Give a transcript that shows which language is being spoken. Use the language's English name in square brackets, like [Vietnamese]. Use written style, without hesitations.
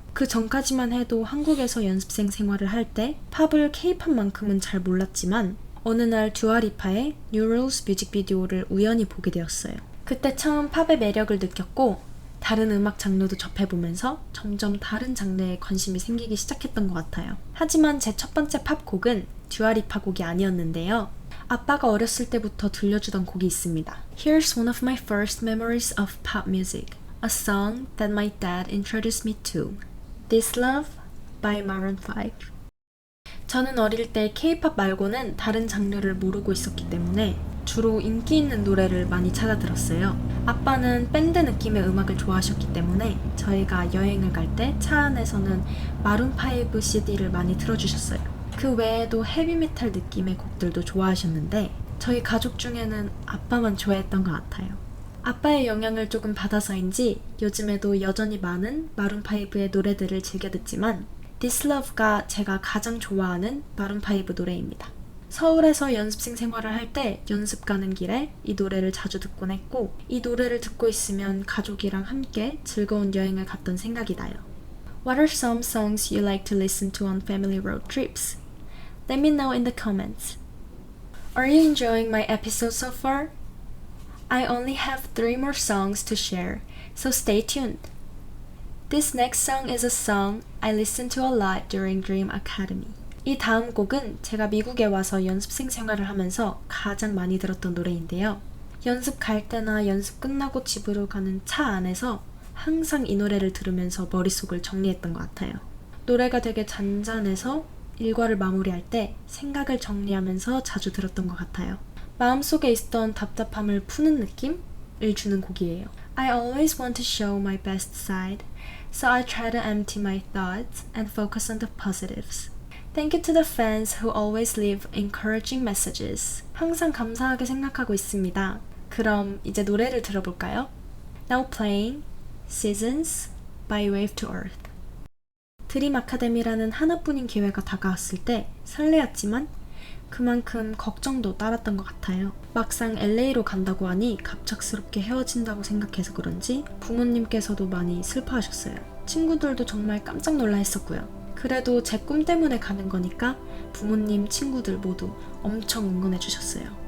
[Korean] 그 전까지만 해도 한국에서 연습생 생활을 할 때 팝을 K-팝만큼은 잘 몰랐지만 어느 날 듀아리파의 New Rules 뮤직비디오를 우연히 보게 되었어요. 그때 처음 팝의 매력을 느꼈고 다른 음악 장르도 접해보면서 점점 다른 장르에 관심이 생기기 시작했던 것 같아요. 하지만 제 첫 번째 팝 곡은 듀아리파 곡이 아니었는데요. 아빠가 어렸을 때부터 들려주던 곡이 있습니다. [English] Here's one of my first memories of pop music. A song that my dad introduced me to. This Love by Maroon 5. [Korean] 저는 어릴 때 K-팝 말고는 다른 장르를 모르고 있었기 때문에 주로 인기 있는 노래를 많이 찾아 들었어요. 아빠는 밴드 느낌의 음악을 좋아하셨기 때문에 저희가 여행을 갈 때 차 안에서는 마룬5 CD를 많이 틀어주셨어요. 그 외에도 헤비메탈 느낌의 곡들도 좋아하셨는데 저희 가족 중에는 아빠만 좋아했던 것 같아요. 아빠의 영향을 조금 받아서인지 요즘에도 여전히 많은 마룬5의 노래들을 즐겨 듣지만 This Love가 제가 가장 좋아하는 마룬5 노래입니다. 서울에서 연습생 생활을 할 때 연습 가는 길에 이 노래를 자주 듣곤 했고 이 노래를 듣고 있으면 가족이랑 함께 즐거운 여행을 갔던 생각이 나요. [English] What are some songs you like to listen to on family road trips? Let me know in the comments. Are you enjoying my episode so far? I only have 3 more songs to share, so stay tuned. This next song is a song I listened to a lot during Dream Academy. [Korean] 이 다음 곡은 제가 미국에 와서 연습생 생활을 하면서 가장 많이 들었던 노래인데요. 연습 갈 때나 연습 끝나고 집으로 가는 차 안에서 항상 이 노래를 들으면서 머릿속을 정리했던 것 같아요. 노래가 되게 잔잔해서 일과를 마무리할 때 생각을 정리하면서 자주 들었던 것 같아요. 마음속에 있었던 답답함을 푸는 느낌? 을 주는 곡이에요. [English] I always want to show my best side, so I try to empty my thoughts and focus on the positives. Thank you to the fans who always leave encouraging messages. [Korean] 항상 감사하게 생각하고 있습니다. 그럼 이제 노래를 들어볼까요? [English] Now playing Seasons by Wave to Earth. [Korean] 드림 아카데미라는 하나뿐인 기회가 다가왔을 때 설레었지만 그만큼 걱정도 따랐던 것 같아요. 막상 LA로 간다고 하니 갑작스럽게 헤어진다고 생각해서 그런지 부모님께서도 많이 슬퍼하셨어요. 친구들도 정말 깜짝 놀라 했었고요. 그래도 제 꿈 때문에 가는 거니까 부모님, 친구들 모두 엄청 응원해 주셨어요.